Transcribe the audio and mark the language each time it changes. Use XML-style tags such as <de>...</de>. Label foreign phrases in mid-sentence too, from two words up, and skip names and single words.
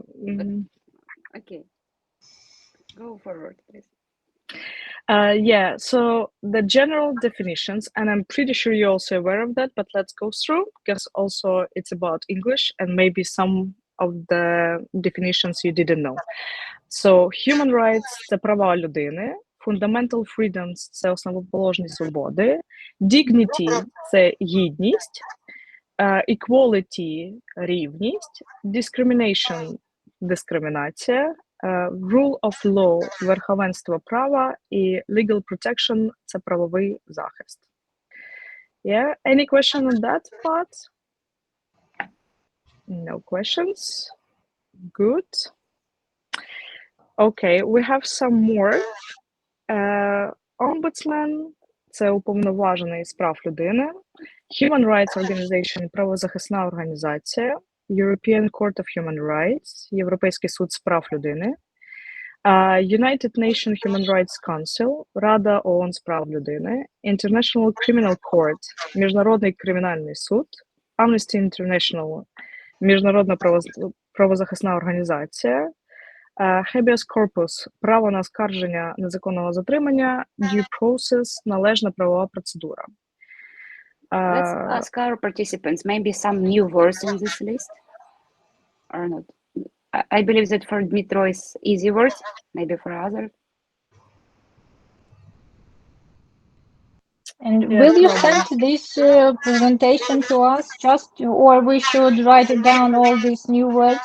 <en>Okay, go forward, please. Yeah, so the general definitions, and I'm pretty sure you're also aware of that, but let's go through, because also it's about English and maybe some of the definitions you didn't know. So human rights –</en> <uk>це права людини,</uk> <en>fundamental freedoms –</en> <uk>це основоположні свободи, dignity – це гідність, equality – рівність,</uk> <en>discrimination – дискримінація, rule of law –</en> <uk>верховенство права і</uk> <en>legal protection –</en> <uk>це правовий захист.</uk> <en>Yeah, any question on that part? No questions. Good. Okay, we have some more. Ombudsman –</en> <uk>це уповноважений з прав людини.</uk> <en>Human Rights Organization –</en> <uk>правозахисна організація.</uk> <en>European Court of Human Rights –</en> <uk>Європейський суд з прав людини.</uk> <en>United Nations Human Rights Council –</en> <uk>Рада ООН з прав людини.</uk> <en>International Criminal Court –</en> <uk>Міжнародний кримінальний суд. Amnesty International – Міжнародна правозахисна організація.</uk> <la>Habeas corpus</la> <uk>– право на оскарження незаконного затримання,</uk> <en>due process –</en> <uk>належна правова процедура.</uk> <en>Let's ask our participants maybe some new words in this list or not. I believe that for Dmitro is easy words, maybe for others. And will you send this presentation to us just, or we should write it down all these new words?</en>